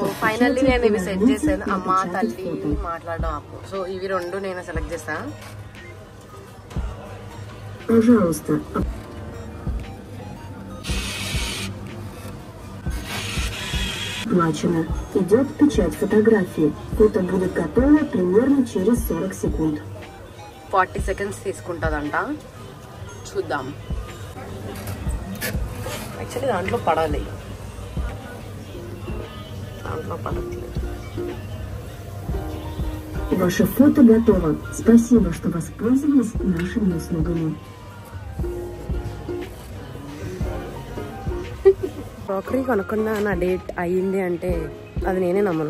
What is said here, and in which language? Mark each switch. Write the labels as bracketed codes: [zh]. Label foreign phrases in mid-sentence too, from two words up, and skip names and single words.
[te] ఫైనల్లీ నేను ఇవి సెట్ చేశాను. అమ్మ తల్లి మాట్లాడడం ఆపు. సో ఇవి రెండు నేను సెలెక్ట్ చేస్తా. [ru] Пожалуйста. Оплачено. Идет печать фотографии. Фото будет готово примерно через 40 секунд. [te] 40 seconds తీసుకుంటుందంట. చూద్దాం. యాక్చువల్లీ దాంట్లో పడాలి, దాంట్లో పడట్లేదు. [ru] Ваше фото готово. Спасибо, что воспользовались нашими услугами. [te] క్రాకరీ కొనుక్కున్న నా డేట్ అయ్యింది అంటే అది నేనే నమ్మను.